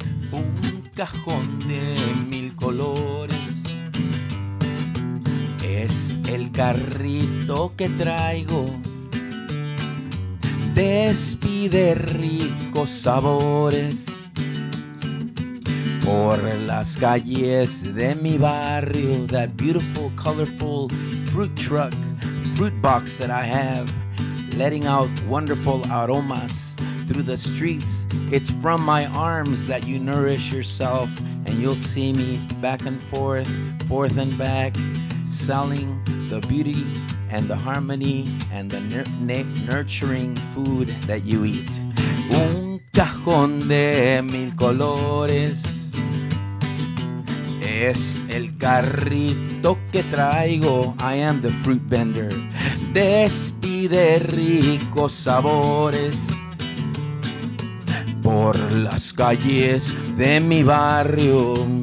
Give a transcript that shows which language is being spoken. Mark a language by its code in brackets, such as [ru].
[es] Un cajón de 1000 colores es el carrito que traigo. Despide ricos sabores por las calles de mi barrio. [en] That beautiful, colorful fruit truck, fruit box that I have, letting out wonderful aromas through the streets. It's from my arms that you nourish yourself, and you'll see me back and forth and back, selling the beauty and the harmony and the nurturing food that you eat. [es] Un cajón de 1000 colores es el carrito que traigo. [en] I am the fruit vendor. [es] Despide ricos sabores por las calles de mi barrio.